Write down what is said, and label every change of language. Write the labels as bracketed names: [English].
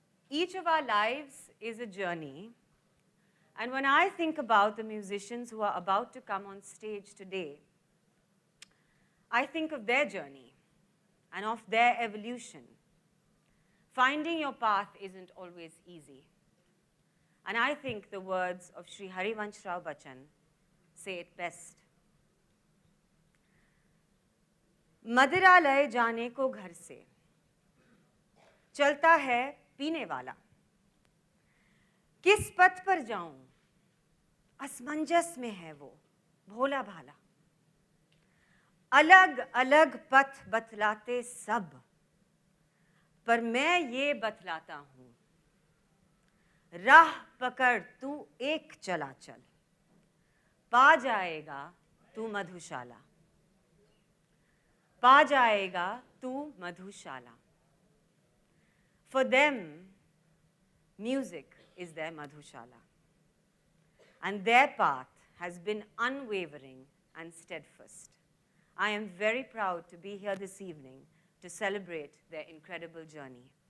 [English] Each of our lives is a journey, and when I think about the musicians who are about to come on stage today, I think of their journey and of their evolution. Finding your path isn't always easy. And I think the words of Shri Harivansh Rao Bachchan say it best. [Hindi] मदिरालय जाने को घर से चलता है पीने वाला, किस पथ पर जाऊं असमंजस में है वो भोला भाला, अलग अलग पथ बतलाते सब, पर मैं ये बतलाता हूं, राह पकड़ तू एक चला चल, पा जाएगा तू मधुशाला, पा जाएगा तू मधुशाला. [English] For them, music is their madhushala, and their path has been unwavering and steadfast. I am very proud to be here this evening to celebrate their incredible journey.